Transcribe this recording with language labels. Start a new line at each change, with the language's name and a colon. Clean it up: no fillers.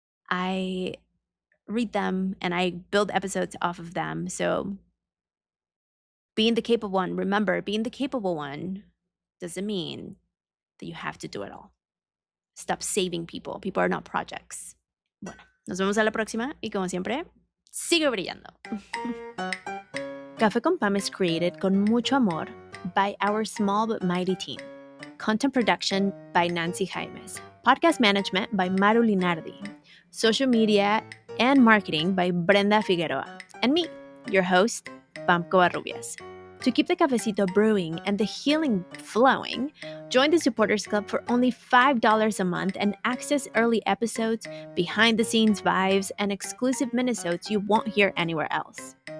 English: I read them and I build episodes off of them. So being the capable one, remember, being the capable one doesn't mean that you have to do it all. Stop saving people. People are not projects.
Spanish: Bueno, nos vemos a la próxima y como siempre, sigue brillando.
English: Café con Pam is created
Spanish: con mucho amor
English: by our small but mighty team. Content production by Nancy Jaimes. Podcast management by Maru Linardi. Social media and marketing by Brenda Figueroa. And me, your host, Pam Covarrubias. To keep the cafecito brewing and the healing flowing, join the Supporters Club for only $5 a month and access early episodes, behind-the-scenes vibes, and exclusive minisodes you won't hear anywhere else.